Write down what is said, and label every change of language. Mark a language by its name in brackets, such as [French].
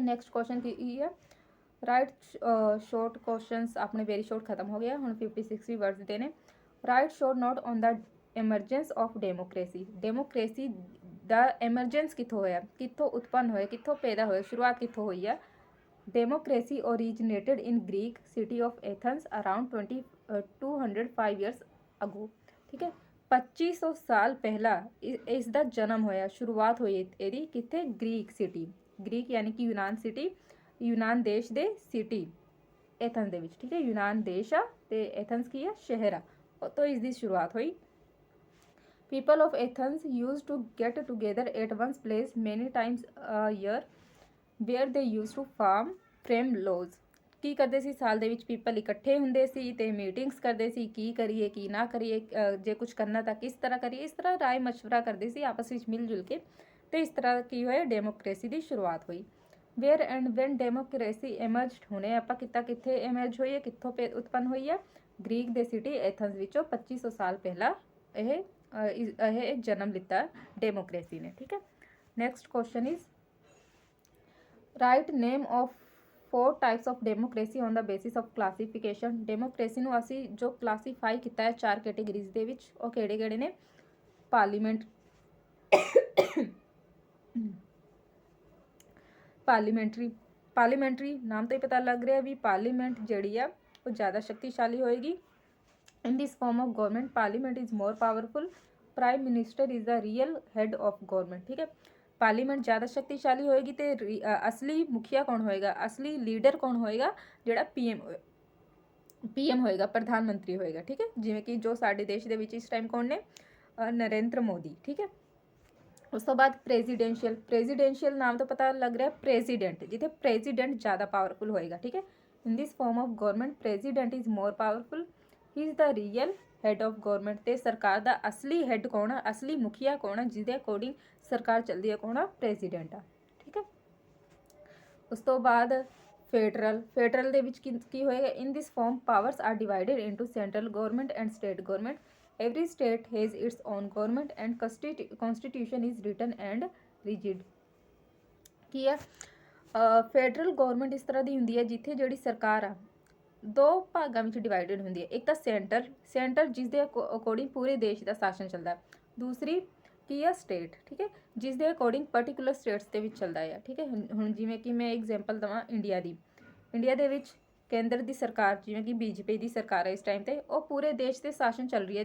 [Punjabi] Next question ਕੀ ਹੈ? Right short questions ਆਪਣੇ very short ਖਤਮ ਹੋ ਗਿਆ, ਹੁਣ 50-60 ਵਰਡਸ ਦੇ ਨੇ। [English] Write short note on the emergence of democracy? [Punjabi] Democracy ਦਾ emergence ਕਿੱਥੋਂ ਹੋਇਆ? ਕਿੱਥੋਂ ਉਤਪੰਨ ਹੋਇਆ? ਕਿੱਥੋਂ ਪੈਦਾ ਹੋਇਆ? ਸ਼ੁਰੂਆਤ ਕਿੱਥੋਂ ਹੋਈ ਆ? [English] Democracy originated in Greek city of Athens around 205 years ago. [Punjabi] ठीक है, 2500 ਸਾਲ ਪਹਿਲਾਂ ਇਸ ਦਾ ਜਨਮ ਹੋਇਆ, ਸ਼ੁਰੂਆਤ ਹੋਈ ਇਹਦੀ ਕਿੱਥੇ? ਗ੍ਰੀਕ ਸਿਟੀ, ਗ੍ਰੀਕ ਯਾਨੀ ਕਿ ਯੂਨਾਨ ਸਿਟੀ, ਯੂਨਾਨ ਦੇਸ਼ ਦੇ ਸਿਟੀ एथेंस ਦੇ ਵਿੱਚ। ਠੀਕ ਹੈ, ਯੂਨਾਨ ਦੇਸ਼ ਆ ਤੇ एथेंस ਕੀ ਆ? ਸ਼ਹਿਰ ਆ। ਤੋਂ ਇਸ ਦੀ ਸ਼ੁਰੂਆਤ ਹੋਈ। [English] People of Athens used to get together at one place many times a year where they used to frame laws। [Punjabi] ਕੀ ਕਰਦੇ ਸੀ? ਸਾਲ ਦੇ ਵਿੱਚ ਪੀਪਲ ਇਕੱਠੇ ਹੁੰਦੇ ਸੀ ਤੇ ਮੀਟਿੰਗਸ ਕਰਦੇ ਸੀ, ਕੀ ਕਰੀਏ ਕੀ ਨਾ ਕਰੀਏ, ਜੇ ਕੁਝ ਕਰਨਾ ਤਾਂ ਕਿਸ ਤਰ੍ਹਾਂ ਕਰੀਏ, ਇਸ ਤਰ੍ਹਾਂ ਰਾਏ ਮਸ਼ਵਰਾ ਕਰਦੇ ਸੀ ਆਪਸ ਵਿੱਚ ਮਿਲ ਜੁਲ ਕੇ। ਤੇ ਇਸ ਤਰ੍ਹਾਂ ਕੀ ਹੋਇਆ? ਡੈਮੋਕ੍ਰੇਸੀ ਦੀ ਸ਼ੁਰੂਆਤ ਹੋਈ। [English] where and when democracy emerged, [Punjabi] ਹੁਣੇ ਆਪਾਂ ਕੀਤਾ ਕਿੱਥੇ ਐਮਰਜ ਹੋਈ ਹੈ, ਕਿੱਥੋਂ ਉਤਪੰਨ ਹੋਈ ਹੈ? ਗ੍ਰੀਕ ਦੇ ਸਿਟੀ ਐਥਨਸ ਵਿੱਚੋਂ 2500 ਸਾਲ ਪਹਿਲਾਂ ਇਹ ਜਨਮ ਲਿੱਤਾ ਡੈਮੋਕ੍ਰੇਸੀ ਨੇ। [English] ਠੀਕ ਹੈ, next question is write name of 4 types of democracy on the basis of classification. [Punjabi] Democracy ਨੂੰ ਅਸੀਂ ਜੋ ਕਲਾਸੀਫਾਈ ਕੀਤਾ ਹੈ 4 ਕੈਟੇਗਰੀਜ਼ ਦੇ ਵਿੱਚ, ਉਹ ਕਿਹੜੇ ਕਿਹੜੇ ਨੇ? ਪਾਰਲੀਮੈਂਟਰੀ ਨਾਮ ਤੋਂ ਹੀ ਪਤਾ ਲੱਗ ਰਿਹਾ ਵੀ ਪਾਰਲੀਮੈਂਟ ਜਿਹੜੀ ਆ ਉਹ ਜ਼ਿਆਦਾ ਸ਼ਕਤੀਸ਼ਾਲੀ ਹੋਏਗੀ। [English] In this form of government, parliament is more powerful. Prime minister is the real head of government। [Punjabi] ठीक है, ਪਾਰਲੀਮੈਂਟ ਜ਼ਿਆਦਾ ਸ਼ਕਤੀਸ਼ਾਲੀ ਹੋਏਗੀ ਤੇ ਅਸਲੀ ਮੁਖੀਆ ਕੌਣ ਹੋਏਗਾ? ਅਸਲੀ ਲੀਡਰ ਕੌਣ ਹੋਏਗਾ? ਜਿਹੜਾ ਪੀਐਮ ਹੋਏਗਾ, ਪ੍ਰਧਾਨ ਮੰਤਰੀ ਹੋਏਗਾ। ਠੀਕ ਹੈ, ਜਿਵੇਂ ਕਿ ਜੋ ਸਾਡੇ ਦੇਸ਼ ਦੇ ਵਿੱਚ ਇਸ ਟਾਈਮ ਕੌਣ ਨੇ? ਨਰਿੰਦਰ ਮੋਦੀ। ਠੀਕ ਹੈ, ਉਸ ਤੋਂ ਬਾਅਦ ਪ੍ਰੈਜ਼ੀਡੈਂਸ਼ੀਅਲ ਨਾਮ ਤੋਂ ਪਤਾ ਲੱਗ ਰਿਹਾ ਪ੍ਰੈਜ਼ੀਡੈਂਟ, ਜਿੱਥੇ ਪ੍ਰੈਜ਼ੀਡੈਂਟ ਜ਼ਿਆਦਾ ਪਾਵਰਫੁਲ ਹੋਏਗਾ। [English] ਠੀਕ ਹੈ, in this form of government president is more powerful, he is the real head of government. [Punjabi] ਤੇ ਸਰਕਾਰ ਦਾ ਅਸਲੀ ਹੈਡ ਕੌਣ ਆ? ਅਸਲੀ ਮੁਖੀਆ ਕੌਣ ਆ ਜਿਹਦੇ ਅਕੋਰਡਿੰਗ ਸਰਕਾਰ ਚੱਲਦੀ ਹੈ? ਕੌਣ ਆ? ਪ੍ਰੈਜ਼ੀਡੈਂਟ ਆ। ਠੀਕ ਹੈ, ਉਸ ਤੋਂ ਬਾਅਦ ਫੈਡਰਲ ਦੇ ਵਿੱਚ ਕੀ ਹੋਏਗਾ? [English] In this form powers are divided into central government and state government. Every state has its own government and constitution is written and rigid। [Punjabi] ਕੀ ਆ? ਫੈਡਰਲ ਗਵਰਨਮੈਂਟ ਇਸ ਤਰ੍ਹਾਂ ਦੀ ਹੁੰਦੀ ਹੈ ਜਿੱਥੇ ਜਿਹੜੀ ਸਰਕਾਰ ਆ ਦੋ ਭਾਗਾਂ ਵਿੱਚ ਡਿਵਾਈਡਡ ਹੁੰਦੀ ਹੈ। ਇੱਕ ਤਾਂ ਸੈਂਟਰ ਜਿਸ ਦੇ ਅਕੋਰਡਿੰਗ ਪੂਰੇ ਦੇਸ਼ ਦਾ ਸ਼ਾਸਨ ਚੱਲਦਾ। ਦੂਸਰੀ ਕੀ ਆ? ਸਟੇਟ। ਠੀਕ ਹੈ, ਜਿਸ ਦੇ ਅਕੋਰਡਿੰਗ ਪਰਟੀਕੂਲਰ ਸਟੇਟਸ ਦੇ ਵਿੱਚ ਚੱਲਦਾ ਆ। ਠੀਕ ਹੈ, ਹੁਣ ਜਿਵੇਂ ਕਿ ਮੈਂ ਐਗਜ਼ਾਮਪਲ ਦੇਵਾਂ ਇੰਡੀਆ ਦੇ ਵਿੱਚ ਕੇਂਦਰ ਦੀ ਸਰਕਾਰ, ਜਿਵੇਂ ਕਿ ਬੀਜੇਪੀ ਦੀ ਸਰਕਾਰ ਹੈ ਇਸ ਟਾਈਮ ਤੇ, ਉਹ ਪੂਰੇ ਦੇਸ਼ 'ਤੇ ਸ਼ਾਸਨ ਚੱਲ ਰਹੀ ਹੈ।